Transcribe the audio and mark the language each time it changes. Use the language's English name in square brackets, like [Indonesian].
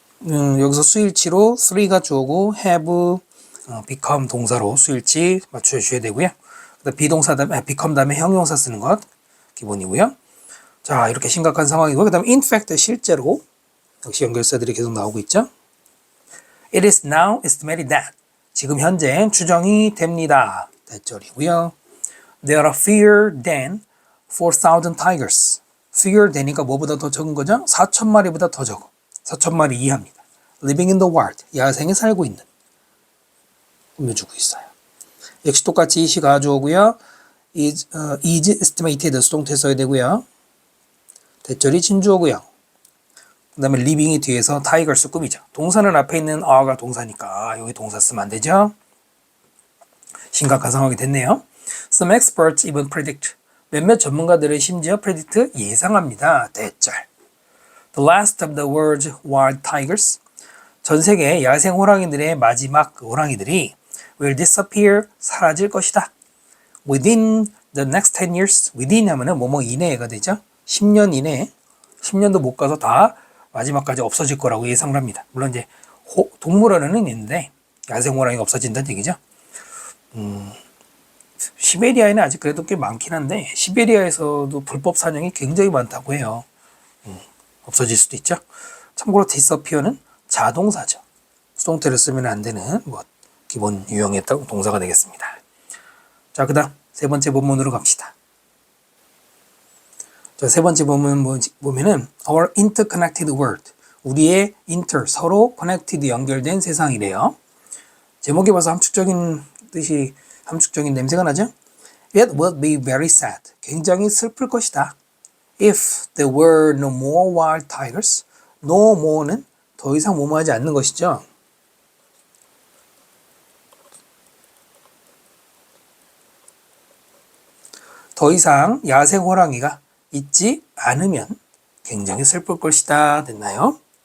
[Korean] 여기서 수일치로 3가 주어고 [English] have become [Korean] 동사로 수일치 맞춰주셔야 되고요. 그 비동사 다음에 become 다음에 형용사 쓰는 것 기본이고요. 자, 이렇게 심각한 상황이고 그다음에 [English] in fact [Korean] 실제로 역시 연결사들이 계속 나오고 있죠. [English] It is now estimated that [Korean] 지금 현재 추정이 됩니다. 대절이고요. [English] There are fewer than 4,000 tigers. [Korean] fewer 되니까 뭐보다 더 적은 거죠? 4,000마리보다 더 적어. 4,000마리 이하입니다. [English] Living in the wild. [Korean] 야생에 살고 있는. 꾸며주고 있어요. 역시 똑같이 시 가주어고요. [English] is estimated [Korean] 수동태 써야 되고요. 대절이 진주어고요. 그 다음에 living이 뒤에서 tigers를 꾸미죠. 동사는 앞에 있는 are가 동사니까 여기 동사 쓰면 안 되죠. 심각한 상황이 됐네요. [English] Some experts even predict. [Korean] 몇몇 전문가들은 심지어 predict 예상합니다. 대절. [English] The last of the world's wild tigers. [Korean] 전 세계 야생 호랑이들의 마지막 호랑이들이 [English] will disappear. [Korean] 사라질 것이다. [English] Within the next 10 years. [Korean] within 하면은 뭐뭐 이내가 되죠. 10년 이내에 10년도 못 가서 다 마지막까지 없어질 거라고 예상을 합니다. 물론 이제 동물원에는 있는데 야생 호랑이가 없어진다는 얘기죠. 시베리아에는 아직 그래도 꽤 많긴 한데 시베리아에서도 불법 사냥이 굉장히 많다고 해요. 없어질 수도 있죠. 참고로 disappear는 자동사죠. 수동태를 쓰면 안 되는 뭐 기본 유형의 동사가 되겠습니다. 자, 그다음 세 번째 본문으로 갑시다. 자, 세 번째 본문 보면은 [English] Our interconnected world. [Korean] 우리의 inter, 서로 connected, 연결된 세상이래요. 제목에 봐서 함축적인 뜻이, 함축적인 냄새가 나죠? [English] It would be very sad. [Korean] 굉장히 슬플 것이다. [English] If there were no more wild tigers. [Korean] No more는 더 이상 뭐뭐하지 않는 것이죠. 더 이상 야생 호랑이가 있지 않으면 굉장히 슬플 것이다. 됐나요?